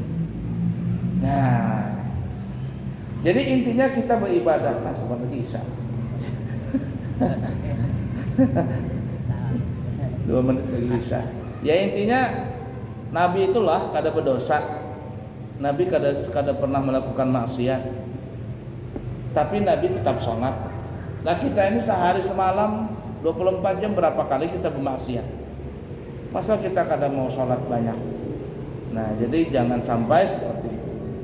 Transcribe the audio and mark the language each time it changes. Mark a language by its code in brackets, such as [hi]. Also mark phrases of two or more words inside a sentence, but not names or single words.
[id] Nah, jadi intinya kita beribadah nah seperti Isya. 2 menit lagi bisa. [bjn] Ya intinya Nabi itulah kada berdosa. Nabi kada pernah melakukan maksiat. [id] Tapi Nabi tetap sholat. Nah kita ini sehari semalam 24 jam berapa kali kita bermaksiat? [bjn] Masa kita kada mau sholat banyak? Nah jadi jangan sampai seperti itu.